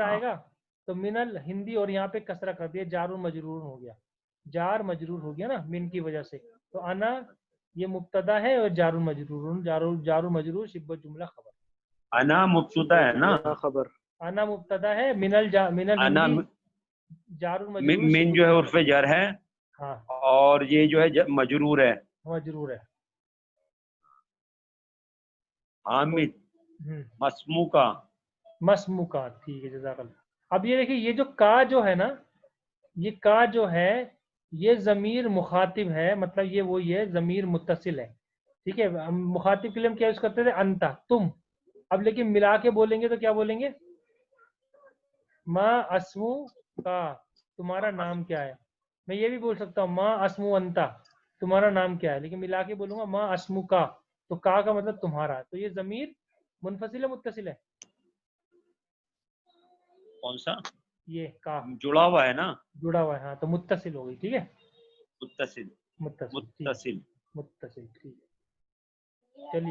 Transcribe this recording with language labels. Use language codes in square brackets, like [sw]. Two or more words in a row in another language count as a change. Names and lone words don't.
[ur] ہاں آئے گا. تو [ar] من الہندی [ur] اور یہاں پہ کسرہ کر دیا، جار و مجرور ہو گیا. جار مجرور ہو گیا نا من کی وجہ سے. تو انا یہ مبتدا ہے اور جار و مجرور، جار و مجرور شبہ جملہ خبر. انا مبتدا ہے نا، جملہ خبر. انا مبتدا ہے، من انا [ar] الہندی جار المجرور [ur] من شبہ جو ہے جملہ عرف خبر. جر ہے، ہاں اور یہ جو ہے مجرور ہے. مجرور ہے. حامد ہوں. [ar] مسمو کا. مسمو کا. [ur] ٹھیک ہے جزاک اللہ. اب یہ دیکھیے یہ جو کا جو ہے نا، یہ کا جو ہے یہ ضمیر مخاطب ہے، مطلب یہ وہی ہے ضمیر متصل ہے. ٹھیک ہے. ہم مخاطب کے لیے ہم کیا یوز کرتے تھے، انتا، تم. اب لیکن ملا کے بولیں گے تو کیا بولیں گے؟ [ar] ما اسمو کا، [ur] تمہارا نام کیا ہے. میں یہ بھی بول سکتا ہوں [ar] ما اسمو انتا، [ur] تمہارا نام کیا ہے، لیکن ملا کے بولوں گا [ar] ما اسمو کا، [ur] تو کا مطلب تمہارا. تو یہ ضمیر منفصل ہے متصل ہے؟ کون سا؟ یہ کا جڑا ہوا ہے نا، جڑا ہوا ہے. ہاں تو متصل ہو گئی. ٹھیک ہے، متصل. متصل. ٹھیک متصل متصل. ٹھیک ہے چلیے.